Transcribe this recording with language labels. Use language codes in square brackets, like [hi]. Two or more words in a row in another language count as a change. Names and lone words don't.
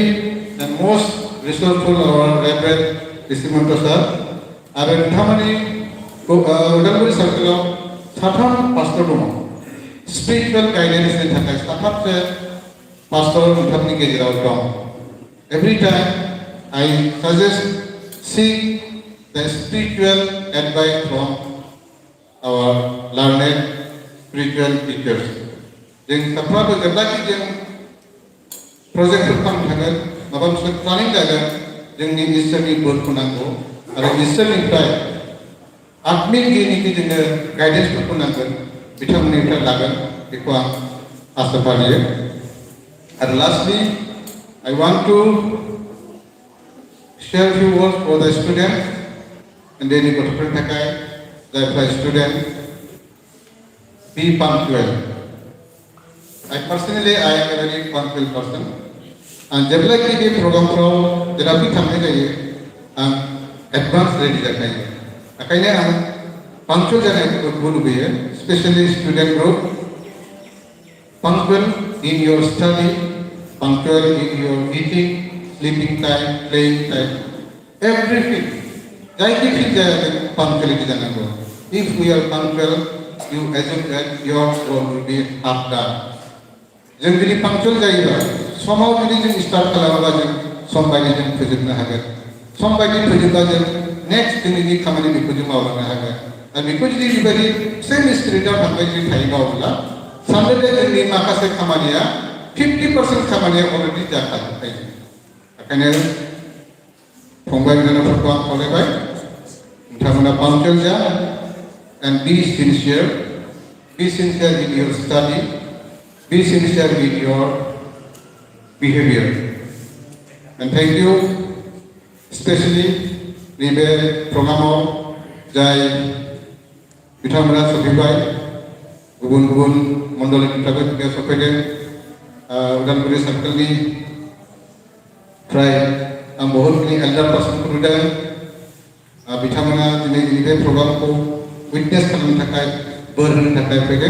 [en] and most resourceful our reverend [brx] श्रीमन्त सार आरो नोंथांमोननि उदालगुरि सार्कोलाव साथाम पास्टर दङ स्पिरिचुवेल गाइडेन्सनि थाखाय साथामसो पास्टर नोंथांनि गेजेराव दं [en] every time I suggest seek the spiritual advice from our learned spiritual teachers. [brx] जों साफ्रोमबो जेब्लाखि जों प्रजेक्टफोर खालामनो थागोन माबा मोनसे प्लानिं जागोन जोंनि इसोरनि बोरखौ नांगौ आरो इसोरनिफ्राय आत्मिक जेनोखि जोंनो गाइडेन्सफोरखौ नांगोन बिथांमोननिफ्राय लागोन बेखौ आं आसा फालियो आरो लास्टलि [en] I want to share few words for the students and then [brx] gotofोरनि थाखाय जायफ्रा [en] student be punctual. I personally I am a very punctual person and [brx] जेब्लाखि बे प्रग्रामफ्राव जेरावखि थांनाय जायो आं [en] advance ready [brx] जाखायो ओंखायनो आं punctual जानायखौ लुबैयो [en] especially student group punctual in your study punctual in your eating sleeping time playing time everything [brx] जायखि जाया punctuality जानांगौ [en] if we are punctual you assume that your role will be half done [brx] जों जुदि punctual जायोबा समाव जुदि जों start खालामोबा जों सम बायदि जों फोजोबनो हागोन सम बायदि फोजोबबा जों next जोंनि खामानि बेखौ जों मावलांनो हागोन आरो बेखौ जुदि बेबायदि [en] same spiritआव [brx] थांबाय जुदि थायोबा अब्ला सानदो जे जोंनि माखासे खामानिया 50% खामानिया अलरेडि जाखाजोबबाय ओंखायनो फंबाय बिनानावफोरखौ आं खावलायबाय नोंथांमोना punctual जा [en] and be sincere in your study be sincere in your behavior and thank you especially [brx] नैबे प्रग्रामाव जाय बिथांमोना सफैबाय गुबुन गुबुन मण्डलनिफ्रायबो बेयाव सफैदों उदालगुरि सार्केलनि फ्राय आं बहुतखिनि [en] elder personफोर [brx] नुदों बिथांमोना दिनै नैबे प्रग्रामखौ उइटनेस खालामनो थाखाय बोर होनो थाखाय फैदों